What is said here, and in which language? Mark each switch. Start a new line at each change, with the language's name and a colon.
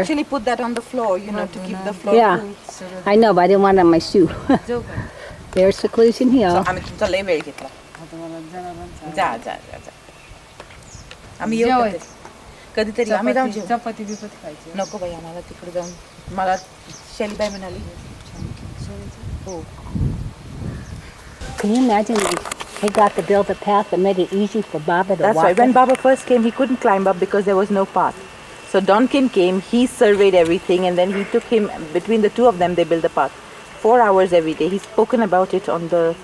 English: actually put that on the floor, to keep the floor Yeah, cool. I know, but I didn't want it on my shoe. There's Seclusion So Hill.
Marathi: आम्ही तुमचा लय वेळ घेतला. जा जा जा जा. आम्ही येऊ कधीतरी आम्ही जाऊन जेवू. चपाती बिपाती खायची. नको बाई आम्हाला तिकडे जाऊन मला शैलीबाई म्हणाली हो.
English: Can you imagine they got to build a path that made it easy for Baba to That's walk? right. When Baba first came, he couldn't climb up because there was no path. So Donkin came, he surveyed everything, and then he took him, between the two of them, they built the path. 4 hours every day. He's spoken about it on the